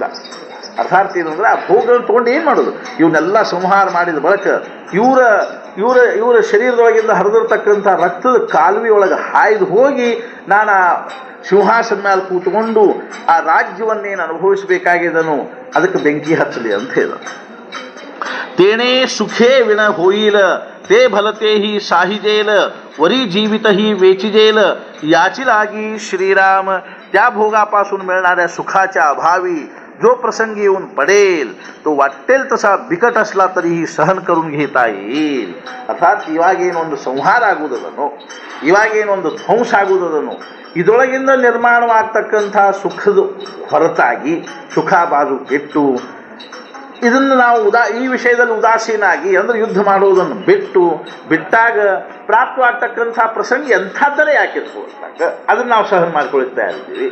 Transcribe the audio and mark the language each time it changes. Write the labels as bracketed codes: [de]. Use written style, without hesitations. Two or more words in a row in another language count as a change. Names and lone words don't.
[kn] ಅರ್ಥಾತ್ ಏನು ಅಂದ್ರೆ ಆ ಭೋಗಗಳನ್ನು ತೊಗೊಂಡು ಏನು ಮಾಡೋದು, ಇವನ್ನೆಲ್ಲ ಸಂಹಾರ ಮಾಡಿದ ಬಳಿಕ ಇವರ ಶರೀರದೊಳಗಿಂದ ಹರಿದಿರ್ತಕ್ಕಂಥ ರಕ್ತದ ಕಾಲುವೆಯೊಳಗೆ ಹಾಯ್ದು ಹೋಗಿ ನಾನು ಆ ಸಿಂಹಾಸನ ಮೇಲೆ ಕೂತ್ಕೊಂಡು ಆ ರಾಜ್ಯವನ್ನೇನು ಅನುಭವಿಸಬೇಕಾಗಿದ್ದನು ಅದಕ್ಕೆ ಬೆಂಕಿ ಹಚ್ಚಲಿ ಅಂತ ಹೇಳ. [mr] तेणे सुखे विण होईल ते भलते ही साहिजेल वरी जीवित ही वेचिजेल याची लागी श्रीराम. त्या भोगापासून मिळणाऱ्या सुखाच्या अभावी जो प्रसंगी येऊन पडेल तो वाटेल तसा बिकट असला तरीही सहन करून घेता येईल. [kn] अर्थात ಇವಾಗೇನೊಂದು ಸಂಹಾರ ಆಗುವುದದನೋ, ಇವಾಗೇನೊಂದು ಧ್ವಂಸ ಆಗುವುದದನೋ, ಇದರೊಳಗಿಂದ ನಿರ್ಮಾಣವಾಗ್ತಕ್ಕಂಥ ಸುಖದ ಹೊರತಾಗಿ ಸುಖ ಬಾಜು ಕೆಟ್ಟು ಇದನ್ನು ನಾವು ಈ ವಿಷಯದಲ್ಲಿ ಉದಾಸೀನಾಗಿ ಅಂದರೆ ಯುದ್ಧ ಮಾಡುವುದನ್ನು ಬಿಟ್ಟಾಗ ಪ್ರಾಪ್ತವಾಗ್ತಕ್ಕಂಥ ಪ್ರಸಂಗ ಎಂಥದ್ದರೇ ಯಾಕಿರ್ಕೊಳ್ತಾಗ ಅದನ್ನು ನಾವು ಸಹನ ಮಾಡ್ಕೊಳ್ತಾ ಇರ್ತೀವಿ.